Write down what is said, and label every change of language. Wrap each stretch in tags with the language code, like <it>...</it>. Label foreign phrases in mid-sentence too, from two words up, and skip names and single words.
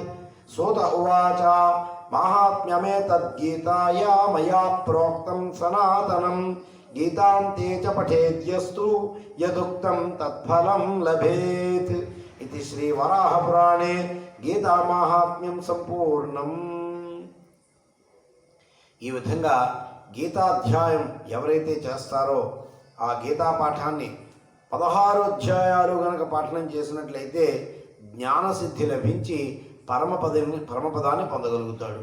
<sa>सूत उवाच माहात्म्यमेतद्गीताया मया प्रोक्तं सनातनं। गीतान्ते च पठेद्यस्तु यदुक्तं तत्फलं लभेत्। इति श्रीवराहपुराणे गीतामाहात्म्यं సంపూర్ణం।</sa> <te>ఈ విధంగా గీతాధ్యాయం ఎవరైతే చేస్తారో ఆ గీతా పాఠాన్ని 16 అధ్యాయాలు గనక పఠనం చేసినట్లయితే జ్ఞానసిద్ధి లభించి పరమపదాన్ని పొందగలుగుతాడు.</te>